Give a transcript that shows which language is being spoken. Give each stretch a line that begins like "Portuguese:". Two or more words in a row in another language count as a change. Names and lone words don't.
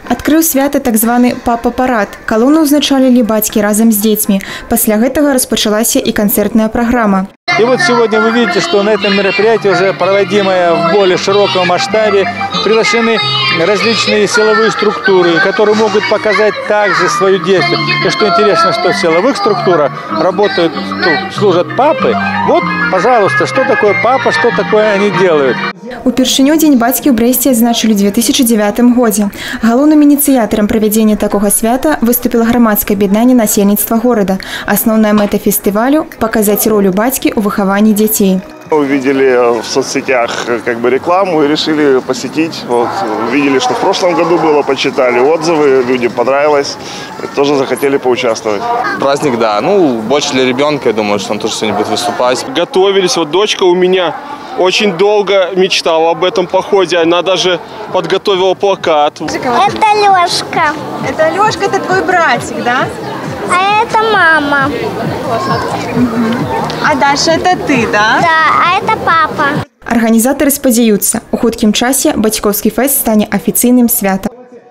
Belarusian: Адкрыў свята так званы папа-парад. Калону ўзначалілі бацькі разом
Russian: с детьми.
Belarusian: Пасля гэтага распачалася
Russian: и концертная программа. И вот сегодня вы видите, что на этом мероприятии, уже проводимое в более широком масштабе, приглашены различные силовые структуры, которые могут показать также свою деятельность. И что интересно, что в силовых структурах работают, служат папы. Вот, пожалуйста, что такое папа, что такое они делают.
Belarusian: Упершыню Дзень бацькі ў Брэсце адзначылі ў 2009 годзе. Галоўным ініцыятарам правядзення такога свята выступіла грамадскае аб'яднанне насельніцтва горада. Асноўная мэта фестывалю – показать роль бацькі ў выхаванні дзяцей.
Russian: Увидели в соцсетях рекламу и решили посетить. Вот, увидели, что в прошлом году было, почитали отзывы, людям понравилось, тоже захотели поучаствовать. Праздник, да, больше для ребенка, я думаю, что он тоже сегодня будет выступать. Готовились, вот дочка у меня очень долго мечтала об этом походе, она даже подготовила плакат. Это Лёшка. Это Лёшка, это твой братик, да? А это мама. А Даша, это ты, да? Да, а это папа.
Belarusian: Арганізатары спадзяюцца, у хуткім часе бацькоўскі фэст стане афіцыйным святам.